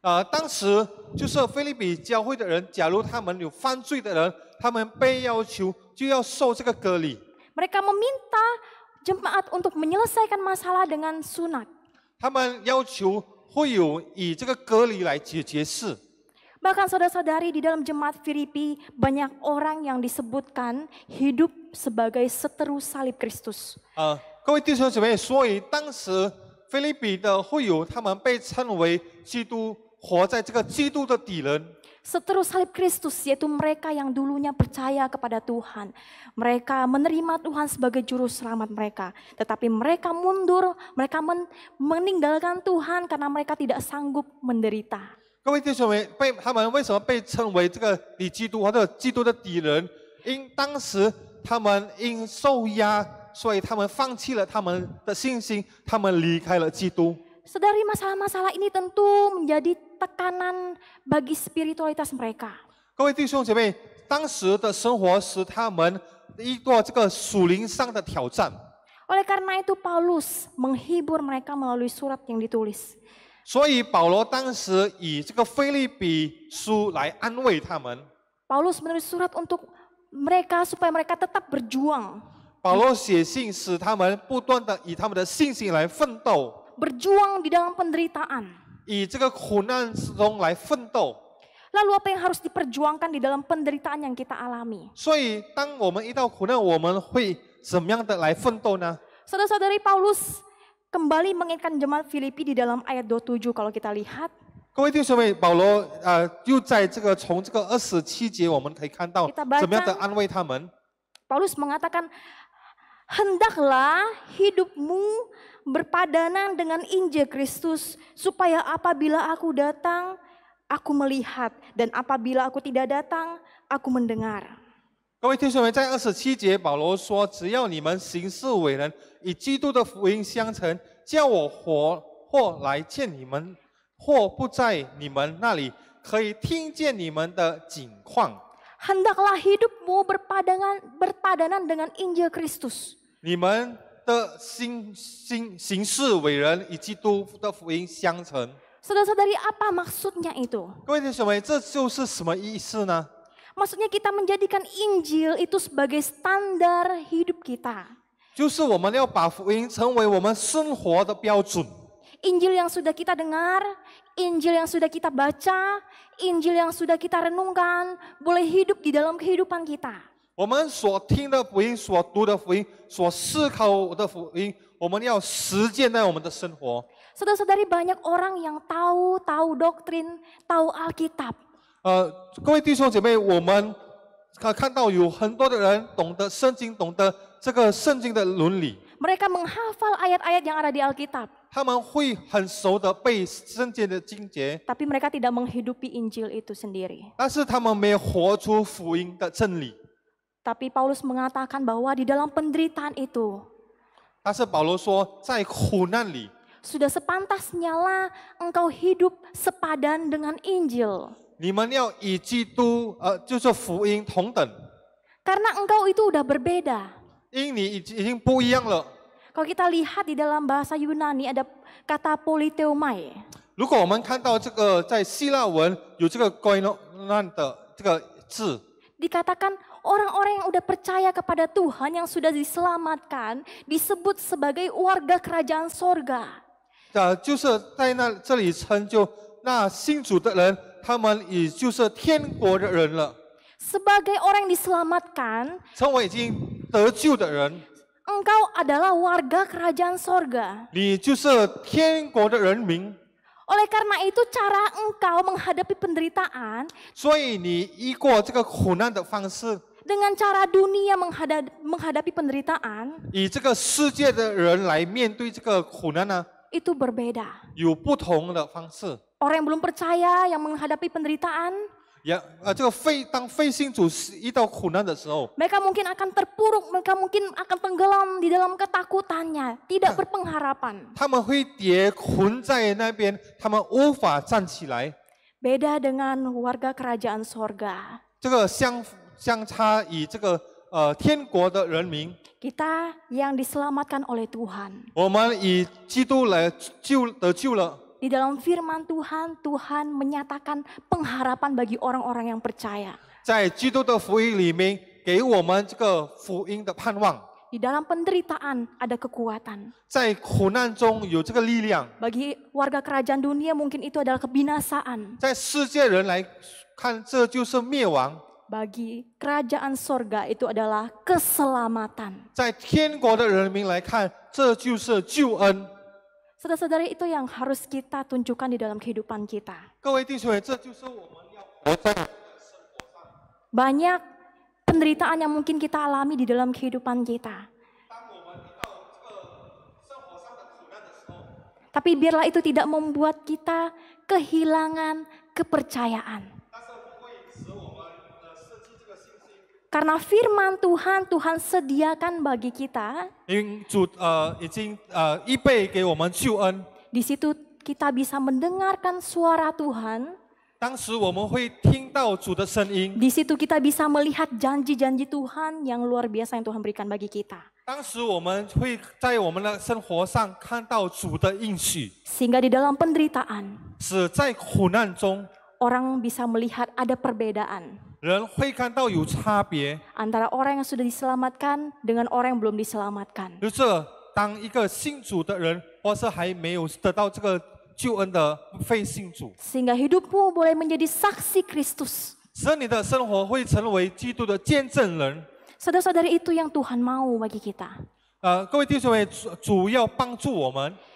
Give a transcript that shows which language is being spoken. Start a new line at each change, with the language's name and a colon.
Chinese: 当时就是菲利比教会的人，假如他们有犯罪的人，他们被要求就要受这个割礼。
Indonesian: Mereka meminta jemaat untuk menyelesaikan masalah dengan sunat.
Chinese: 他们要求会有以这个割礼来解决事。
Indonesian: Bahkan saudara-saudari di dalam jemaat Filipi banyak orang yang disebutkan hidup sebagai seteru salib Kristus.
Chinese: 各位弟兄姊妹，所以当时菲利比的会友，他们被称为基督，活在这个基督的敌人。
Indonesian: Seteru salib Kristus yaitu mereka yang dulunya percaya kepada Tuhan. Mereka menerima Tuhan sebagai juru selamat mereka. Tetapi mereka mundur, mereka meninggalkan Tuhan karena mereka tidak sanggup menderita.
Chinese: 各位弟兄们，他们为什么被称为这个敌基督或者基督的敌人？因当时他们因受压，所以他们放弃了他们的信心，他们离开了基督。
Indonesian: Saudari, masalah-masalah ini tentu menjadi tekanan bagi spiritualitas mereka.
Chinese: 各位弟兄姐妹，当时的生活使他们遇过这个属灵上的挑战。
Indonesian: Oleh karena itu Paulus menghibur mereka melalui surat yang ditulis.
Chinese: 所以保罗当时以这个腓立比书来安慰他们。
Indonesian: Paulus menulis surat untuk mereka supaya mereka tetap berjuang.
Chinese: 保罗写信使他们不断的以他们的信心来奋斗，
Indonesian: Berjuang di dalam penderitaan.
Chinese: 以这个苦难之中来奋斗。
Indonesian: Lalu apa yang harus diperjuangkan di dalam penderitaan yang kita alami?
Chinese: 所以当我们遇到苦难，我们会怎么样的来奋斗呢？
Indonesian: Saudara-saudari, Paulus kembali mengingatkan jemaat Filipi di dalam ayat 27 kalau kita lihat.
Chinese: 各位弟兄妹，保罗又在这个从这个27节我们可以看到
Indonesian: Kita baca.
Chinese: 怎么样的安慰他们。
Indonesian: Paulus mengatakan, hendaklah hidupmu berpadanan dengan Injil Kristus, supaya apabila aku datang, aku melihat, dan apabila aku tidak datang, aku mendengar.
Chinese: 各位弟兄们，在27节，保罗说：“只要你们行事为人，以基督的福音相称，叫我或来见你们，或不在你们那里，可以听见你们的景况。
Indonesian: Hendaklah hidupmu berpadanan dengan Injil Kristus.
Chinese: 你们的行事为人，以基督的福音相称。”
Indonesian: Saudara-saudari, apa maksudnya itu?
Chinese: 各位弟兄们，这就是什么意思呢？
Indonesian: Maksudnya kita menjadikan Injil itu sebagai standar hidup kita.
Chinese: 就是我们要把福音成为我们生活的标准。
Indonesian: Injil yang sudah kita dengar, Injil yang sudah kita baca, Injil yang sudah kita renungkan, boleh hidup di dalam kehidupan kita.
Chinese: 我们所听的福音、所读的福音、所思考的福音，我们要实践在我们的生活。
Indonesian: Saudara-saudari, banyak orang yang tahu doktrin, tahu Alkitab.
Chinese: 各位弟兄姐妹，我们看到有很多的人懂得圣经，懂得这个圣经的伦理，
Indonesian: Mereka menghafal ayat-ayat yang ada di Alkitab,
Chinese: 他们会很熟的背圣经的经节，
Indonesian: tapi mereka tidak menghidupi Injil itu sendiri.
Chinese: 但是他们没有活出福音的真理。
Indonesian: Tapi Paulus mengatakan bahwa di dalam penderitaan itu,
Chinese: 但是保罗说，在苦难里，
Indonesian: sudah sepantasnya lah engkau hidup sepadan dengan Injil.
Chinese: 你们要以基督就是福音同等，
Indonesian: Karena engkau itu udah berbeda.
Chinese: 因你已经不一样了。
Indonesian: Kalau kita lihat di dalam bahasa Yunani ada kata politeomai.
Chinese: 如果我们看到这个在希腊文有这个 koinonan 的这个字，
Indonesian: Dikatakan orang-orang yang udah percaya kepada Tuhan, yang sudah diselamatkan, disebut sebagai warga kerajaan sorga.
Chinese: 就是在这里称就那信主的人，他们也就是天国的人了，
Indonesian: Sebagai orang yang diselamatkan,
Chinese: 成为已经得救的人，
Indonesian: engkau adalah warga kerajaan sorga.
Chinese: 你就是天国的人民，
Indonesian: Oleh karena itu cara engkau menghadapi penderitaan
Chinese: 所以你依过这个苦难的方式，
Indonesian: dengan cara dunia menghadapi penderitaan
Chinese: 以这个世界的人来面对这个苦难呢，
Indonesian: itu berbeda.
Chinese: 有不同的方式。
Indonesian: Orang yang belum percaya yang menghadapi penderitaan,
Chinese: 这个当非信主遇到苦难的时候，
Indonesian: mereka mungkin akan terpuruk, mereka mungkin akan tenggelam di dalam ketakutannya, tidak berpengharapan.
Chinese: 他们会跌困在那边，他们无法站起来。
Indonesian: Beda dengan warga kerajaan sorga.
Chinese: 这个相差以这个天国的人民，
Indonesian: kita yang diselamatkan oleh Tuhan.
Chinese: 我们以基督来得救了。
Indonesian: Di dalam firman Tuhan, Tuhan menyatakan pengharapan bagi orang-orang yang percaya.
Chinese: 在基督的福音里面，给我们这个福音的盼望。
Indonesian: Di dalam penderitaan ada kekuatan.
Chinese: 在苦难中有这个力量，
Indonesian: Bagi warga kerajaan dunia mungkin itu adalah kebinasaan.
Chinese: 在世界人来看，这就是灭亡；
Indonesian: Bagi kerajaan sorga itu adalah keselamatan.
Chinese: 在天国的人民来看，这就是救恩。
Indonesian: Saudara-saudari, itu yang harus kita tunjukkan di dalam kehidupan kita.
Chinese: 各位弟兄们，这就是我们要活在
Indonesian: Banyak penderitaan yang mungkin kita alami di dalam kehidupan kita.
Chinese: 当我们遇到这个生活上的苦难的时候，
Indonesian: Tapi biarlah itu tidak membuat kita kehilangan kepercayaan.
Chinese: 但是不会使我们失去这个信心。
Indonesian: Karena firman Tuhan, Tuhan sediakan bagi kita.
Chinese: 因为主已经预备给我们救恩，
Indonesian: Di situ kita bisa mendengarkan suara Tuhan.
Chinese: 当时我们会听到主的声音，
Indonesian: Di situ kita bisa melihat janji-janji Tuhan yang luar biasa yang Tuhan berikan bagi kita.
Chinese: 当时我们会在我们的生活上看到主的应许，
Indonesian: Sehingga di dalam penderitaan,
Chinese: 使在苦难中
Indonesian: orang bisa melihat ada perbedaan
Chinese: 人会看到有差别。
Indonesian: antara orang yang sudah diselamatkan dengan orang yang belum diselamatkan.
Chinese: 就是当一个信主的人，或是还没有得到这个救恩的非信主，
Indonesian: Sehingga hidupmu boleh menjadi saksi Kristus.
Chinese: 使你的生活会成为基督的见证人。
Indonesian: Saudara-saudari, itu yang Tuhan mau bagi kita.
Chinese: 各位弟兄们，主要帮助我们，